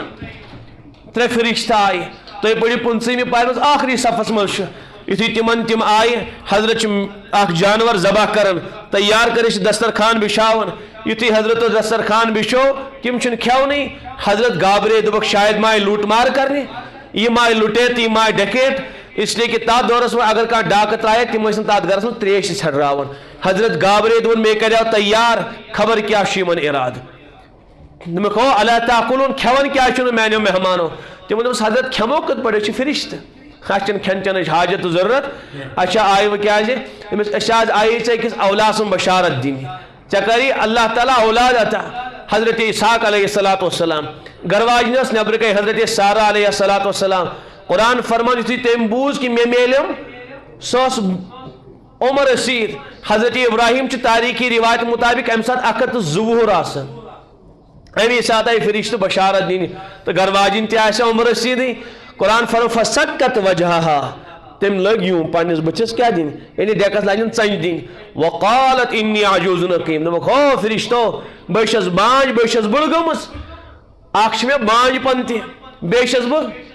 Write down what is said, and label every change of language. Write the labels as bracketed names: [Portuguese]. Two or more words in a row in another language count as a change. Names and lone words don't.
[Kashmiri] ترٛےٚ فرشتہٕ آیہِ تُہۍ پٔرِو 15مہِ پارِ منٛز آخری صفس منٛز چھُ یُتھُے تِمن تِم آیہِ حضرت چھُ اکھ جانور ذبح کران تیار کٔرِتھ چھِ دسترخان بِچھاوان یُتھُے حضرت دسترخان بِچھو تِم چھِنہٕ کھٮ۪ونٕے حضرت گابرے دوٚپُکھ شاید ما آیہِ لوٗٹ مار کرنہِ یہِ ما آیہِ لُٹیت تہٕ یہِ ما آیہِ ڈکیت [Urdu] اس لیے [Kashmiri] کہ تتھ دورس منٛز اگر کانٛہہ ڈاکہٕ ترٛایہِ تِم ٲسۍ نہٕ تتھ گرس منٛز تریش تہِ ژھٮ۪ٹراوان حضرت گابرے دوٚپُن مے کریاو تیار خبر کیٛاہ چھُ یِمن اِرادٕ دوٚپُکھ ہو اللہ تعالیٰ کھٮ۪وان کیٛازِ چھُنہٕ میانیو مہمانو تِمو دوٚپُس حضرت کھٮ۪مو کِتھ پٲٹھۍ أسۍ چھِ فرشتہٕ اَسہِ چھنہٕ کھٮ۪ن چٮ۪نٕچ حاجت تہٕ ضروٗرت اَسہِ چھا آیہِ وۄنۍ کیٛازِ أمِس أسۍ حظ آیے ژےٚ أکِس اولاد سُنٛد بشارت دِنہِ ژےٚ کری اللہ تعالیٰ اولاد عطا حضرت اسحاق [Arabic] علیہ الصلوۃ والسلام [Kashmiri] گرواجنہِ ٲس نٮ۪برٕ کَنۍ حضرت سارہ [Arabic] علیہ الصلوۃ والسلام [Kashmiri] قرآن فرمان یُتھُے تٔمۍ بوٗز کہِ مےٚ میلیٚم سۄ ٲس عمر رسیٖد حضرت ابراہیم چھُ تاریٖخی رِوایت مُطابق اَمہِ ساتہٕ 102 وُہُر آسان اَمی ساتہٕ آیہِ فرشتہٕ بشارت دِنہِ تہٕ گرواجِنۍ تہِ آسہِ عمر رسیٖدٕے قرآن فرمان [Arabic] فسکت وجہہا [Kashmiri] تٔمۍ لٔگۍ یوٗم پننِس بٕتھِس کیٛاہ دِنۍ یعنی ڈیکس لاجن ژنٛجہِ دِنۍ [Arabic] وقالت انی عجوز عقیم [Kashmiri] دوٚپُکھ ہو فرشتو بہٕ چھس بانج بہٕ چھس بٕڑ گٔمٕژ اکھ چھِ مےٚ بانج پن تہِ بیٚیہِ چھس بہٕ